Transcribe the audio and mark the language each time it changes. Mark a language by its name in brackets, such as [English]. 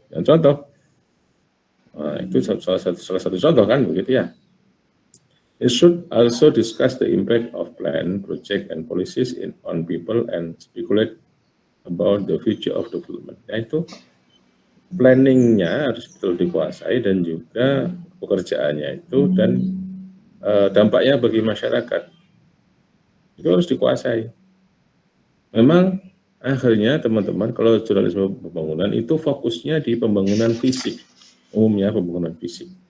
[Indonesian] Yang contoh, itu salah satu contoh kan begitu ya. [English] It should also discuss the impact of plan, project, and policies on people and speculate about the future of development. [Indonesian] Yaitu planningnya harus betul dikuasai dan juga pekerjaannya itu dan dampaknya bagi masyarakat itu harus dikuasai. Memang akhirnya teman-teman kalau jurnalisme pembangunan itu fokusnya di pembangunan fisik, umumnya pembangunan fisik.